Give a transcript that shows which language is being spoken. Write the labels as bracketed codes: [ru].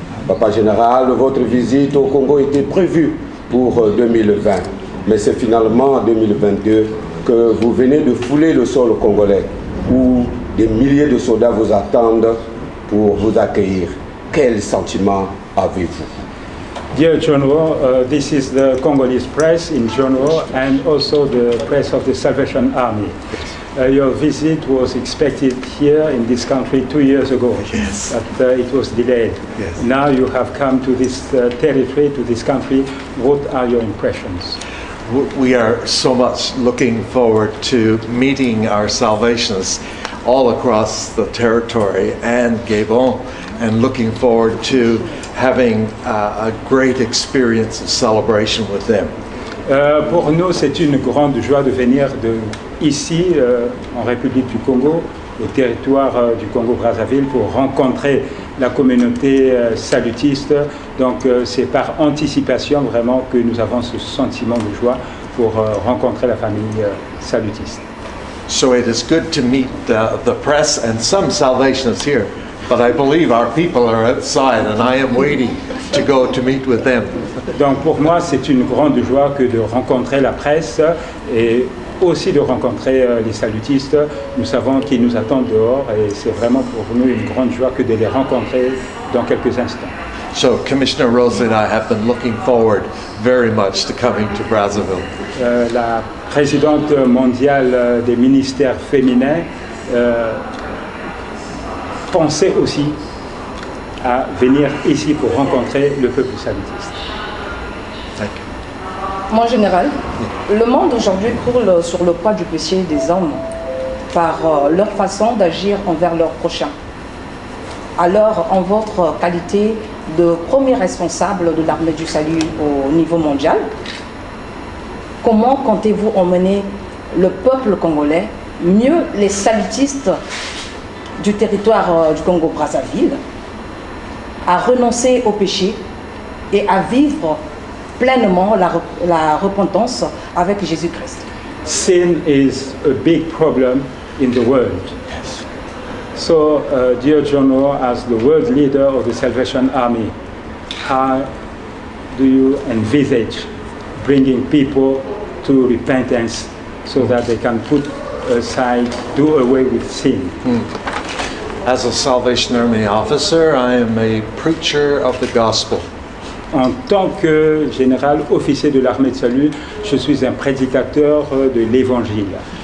[fr] Papa Général, votre visite au Congo était prévue pour 2020, mais c'est finalement en 2022 que vous venez de fouler le sol congolais, où des milliers de soldats vous attendent pour vous accueillir. Quel sentiment avez-vous? [en] Dear General, this is the Congolese press in general and also the press of the Salvation Army. Your visit was expected here in this country 2 years ago, Yes. but it was delayed. Yes. Now you have come to this territory, to this country. What are your impressions? We are so much looking forward to meeting our Salvationists all across the territory and Gabon, and looking forward to having a great experience of celebration with them. [fr] Pour nous, c'est une grande joie de venir ici, en République du Congo, au territoire du Congo-Brazzaville, pour rencontrer la communauté salutiste. Donc c'est par anticipation vraiment que nous avons ce sentiment de joie pour rencontrer la famille salutiste. [en] So it is good to meet the press and some Salvationists here, but I believe our people are outside and I am waiting to go to meet with them. [fr] Donc pour moi, c'est une grande joie que de rencontrer la presse et aussi de rencontrer les salutistes. Nous savons qu'ils nous attendent dehors et c'est vraiment pour nous une grande joie que de les rencontrer dans quelques instants. [en] So Commissioner Rose and I have been looking forward very much to coming to Brazzaville. [fr] La présidente mondiale des ministères féminins pensait aussi à venir ici pour rencontrer le peuple salutiste. [en] Thank you. [fr] Mon général, le monde aujourd'hui croule sur le poids du péché des hommes par leur façon d'agir envers leurs prochains. Alors, en votre qualité de premier responsable de l'armée du salut au niveau mondial, comment comptez-vous emmener le peuple congolais, mieux les salutistes du territoire du Congo-Brazzaville, à renoncer au péché et à vivre pleinement la repentance avec Jésus-Christ? [en] Sin is a big problem in the world. So, dear General, as the world leader of the Salvation Army, how do you envisage bringing people to repentance so that they can put aside, do away with sin? As a Salvation Army officer, I am a preacher of the gospel. [fr] En tant que général officier de l'armée de salut, je suis un prédicateur de l'évangile.